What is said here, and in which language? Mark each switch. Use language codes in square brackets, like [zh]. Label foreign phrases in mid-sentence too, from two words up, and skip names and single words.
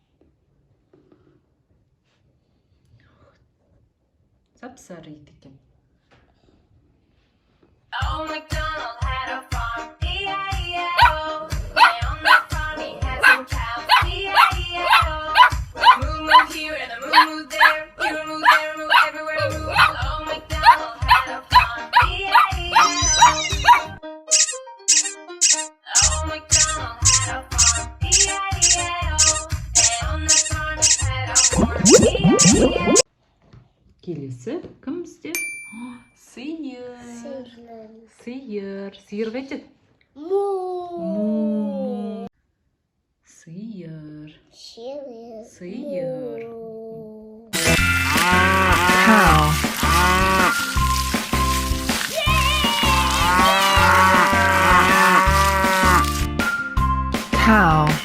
[kk] Сап-сары ит екен. [en] Old MacDonald had a farm, E-I-E-I-O. And on that farm he had some cows, E-I-E-I-O. Moo moo here and a moo moo there, here a moo there a moo everywhere a moo. Old MacDonald had a farm, E-I-E-I-O. Old MacDonald had a farm, E-I-E-I-O. And on that farm he had a horn, E-I-E-I-O. [kk] Келесі кім бізде? Сиыр. Сиыр. Сиыр қайтеді? Му. Сиыр. Сиыр. [en] Cow. Cow.